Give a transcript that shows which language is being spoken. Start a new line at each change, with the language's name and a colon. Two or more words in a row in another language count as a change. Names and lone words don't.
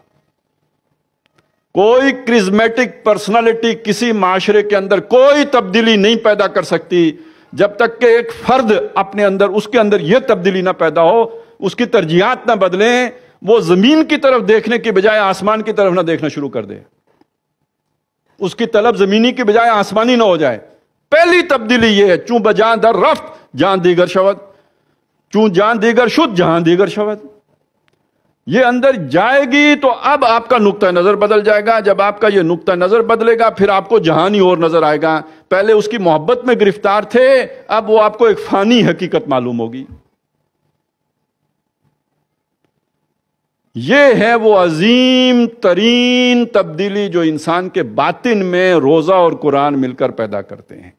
Urdu: کوئی
English: charismatic personality
Urdu: کسی معاشرے کے اندر کوئی تبدیلی نہیں پیدا کر سکتی جب تک کہ ایک فرد اپنے اندر، اس کے اندر یہ تبدیلی نہ پیدا ہو، اس کی ترجیحات نہ بدلیں، وہ زمین کی طرف دیکھنے کی بجائے آسمان کی طرف نہ دیکھنا شروع کر دے، اس کی طلب زمینی کی بجائے آسمانی نہ ہو جائے. پہلی تبدیلی یہ ہے،
Persian: چون بجان در رفت جان دیگر شود، چون جان دیگر شد جہان دیگر شود.
Urdu: یہ اندر جائے گی تو اب آپ کا نقطہ نظر بدل جائے گا. جب آپ کا یہ نقطہ نظر بدلے گا پھر آپ کو جہانی اور نظر آئے گا. پہلے اس کی محبت میں گرفتار تھے، اب وہ آپ کو ایک فانی حقیقت معلوم ہوگی. یہ ہے وہ عظیم ترین تبدیلی جو انسان کے باطن میں روزہ اور قرآن مل کر پیدا کرتے ہیں.